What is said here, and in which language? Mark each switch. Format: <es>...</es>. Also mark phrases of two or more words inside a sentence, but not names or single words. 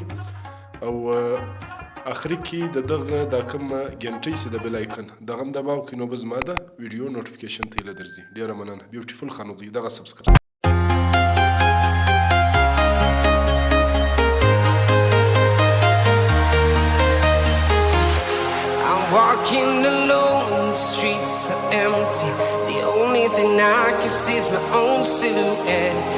<ps>او اخري کې د دغه دا کوم ګنټۍ چې د بیل آیکن دغه هم دباو کړئ، نو به زما د ویډیو نوټیفیکیشن ته هیله درځي. ډېره مننه. بیوټیفول خانوزۍ دغه سبسکرایب.</ps> <en>Walking alone, the streets are empty. The only thing I can see is my own silhouette.</en>